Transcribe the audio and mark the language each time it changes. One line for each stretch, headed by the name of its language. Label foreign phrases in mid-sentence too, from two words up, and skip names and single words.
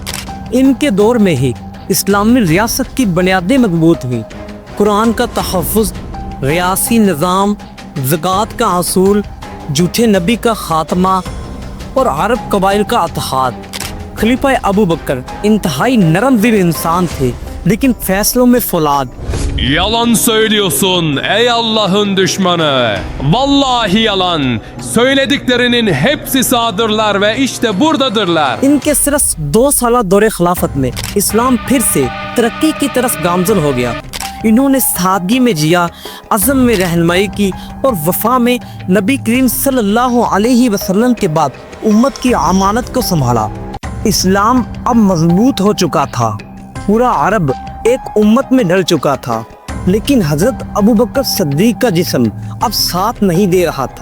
Urdu: ان کے دور میں ہی اسلامی ریاست کی بنیادیں مضبوط ہوئی۔ قرآن کا تحفظ، ریاسی نظام، زکوٰۃ کا اصول، جھوٹے نبی کا خاتمہ اور عرب قبائل کا اتحاد۔ خلیفہ ابو بکر انتہائی نرم دل انسان تھے لیکن فیصلوں میں فولاد۔
Turkish: Yalan söylüyorsun ey Allah'ın düşmanı. Vallahi yalan. Söylediklerinin hepsi sağdırlar ve işte buradadırlar.
Urdu: ان کے صرف 2 سالہ دور خلافت میں اسلام پھر سے ترقی کی طرف گامزن ہو گیا. انہوں نے سادگی میں جیا، عزم میں رہنمائی کی اور وفا میں نبی کریم صلی اللہ علیہ وسلم کے بعد امت کی امانت کو سنبھالا. اسلام اب مضبوط ہو چکا تھا، پورا عرب ایک امت میں ڈھل چکا تھا، لیکن حضرت ابو بکر صدیق کا جسم اب ساتھ نہیں دے رہا تھا.